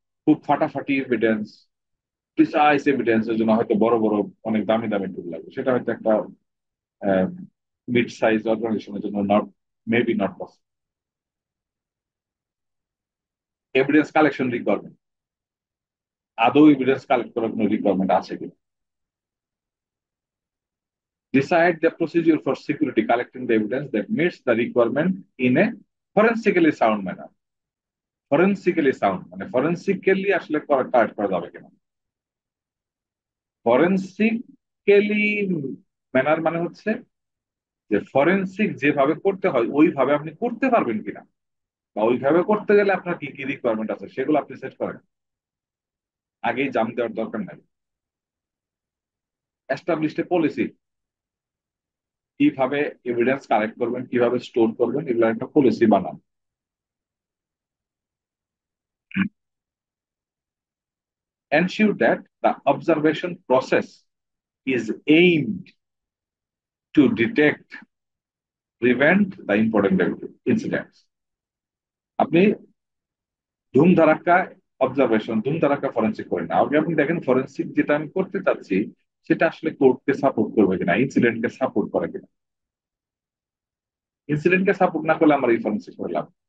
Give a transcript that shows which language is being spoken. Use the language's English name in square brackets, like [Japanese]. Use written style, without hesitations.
[Bangla] খুব ফাটাফাটি evidence, precise এভিডেন্সের জন্য হয়তো বড় বড় অনেক দামি দামি টুল লাগে, সেটা হয়তো একটা মিড সাইজ অর্গানাইজেশনের জন্য [English] Not, maybe not possible. [Bangla] Evidence collection requirement, আদৌ এভিডেন্স কালেক্ট করার কোনো রিকোয়ারমেন্ট আছে কিনা। [English] Decide the procedure for security collecting the evidence that meets the requirement in a forensically sound manner. [Bangla] ফরেন্সিক্যালি sound মানে ফরেন্সিক্যালি আসলে কালেক্ট করা যাবে কিনা। ফরেন্সিক্যালি ম্যানার মানে হচ্ছে যে ফরেন্সিক যেভাবে করতে হয় ওইভাবে আপনি করতে পারবেন কিনা, বা ওইভাবে করতে গেলে আপনার কি কি রিকোয়ারমেন্ট আছে সেগুলো আপনি সেট করেন, আগেই জাম দেওয়ার দরকার নাই। এস্টাবলিশড পলিসি, কিভাবে এভিডেন্স কালেক্ট করবেন, কিভাবে স্টোর করবেন, এগুলো একটা পলিসি বানান। [English] ensure that the observation process is aimed to detect, prevent the important incidents. [Bangla] আপনি ধুমধারাক্কা অবজারভেশন, ধুমধারাক্কা ফরেন্সিক করেন না। আগে আপনি দেখেন ফরেন্সিক যেটা আমি করতে চাচ্ছি সেটা আসলে কোর্টকে সাপোর্ট করবে কিনা, ইনসিডেন্টকে সাপোর্ট করে কিনা। ইনসিডেন্টকে সাপোর্ট না করলে আমার এই ফরেন্সিক করলাম।